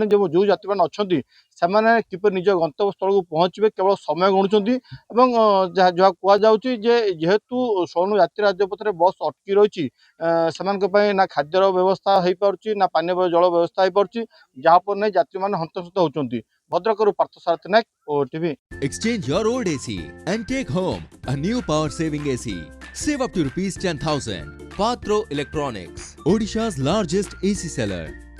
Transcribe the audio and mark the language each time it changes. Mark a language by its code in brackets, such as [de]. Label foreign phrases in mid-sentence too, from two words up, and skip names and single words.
[or] ଯେଉଁ ଯାତ୍ରୀମାନେ ଅଛନ୍ତି ସେମାନେ କିପରି ନିଜ ଗନ୍ତବ୍ୟ ସ୍ଥଳକୁ ପହଞ୍ଚିବେ କେବଳ ସମୟ ଗଣୁଛନ୍ତି ଏବଂ ଯାହା କୁହାଯାଉଛି ଯେ ଯେହେତୁ 16 ଜାତୀୟ ରାଜପଥରେ ବସ୍ ଅଟକି ରହିଛି, ସେମାନଙ୍କ ପାଇଁ ନା ଖାଦ୍ୟର ବ୍ୟବସ୍ଥା ହେଇପାରୁଛି, ନା ପାନୀୟ ଜଳ ବ୍ୟବସ୍ଥା ହେଇପାରୁଛି, ଯାହାପରେ ନେଇ ଯାତ୍ରୀମାନେ ହନ୍ତସନ୍ତ ହେଉଛନ୍ତି। ଭଦ୍ରକରୁ ପାର୍ଥସାରଥୀ ନାୟକ, OTV। [en] Exchange your old AC and take home a new power saving AC. Save up to rupees 10,000. Patro Electronics, Odisha's largest AC seller.